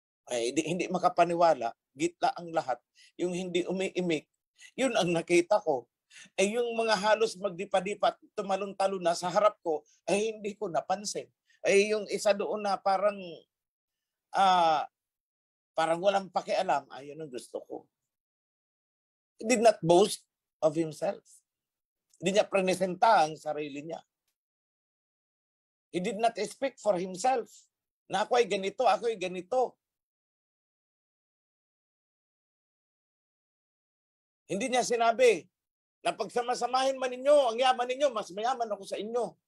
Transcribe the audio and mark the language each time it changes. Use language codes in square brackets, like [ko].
[tl] Ay, hindi makapaniwala, gitla ang lahat. Yung hindi umiimik, yun ang nakita ko. Ay yung mga halos magdipa-dipat, tumalon-talon na sa harap ko, ay hindi ko napansin. Ay yung isa doon na parang walang pakialam, ayun ang gusto ko. [en] He did not boast of himself. [tl] Hindi niya presenta ang sarili niya. [en] He did not speak for himself. [tl] Na ako ay ganito, ako ay ganito. Hindi niya sinabi na pagsamasamahin man ninyo, ang yaman ninyo, mas mayaman ako sa inyo.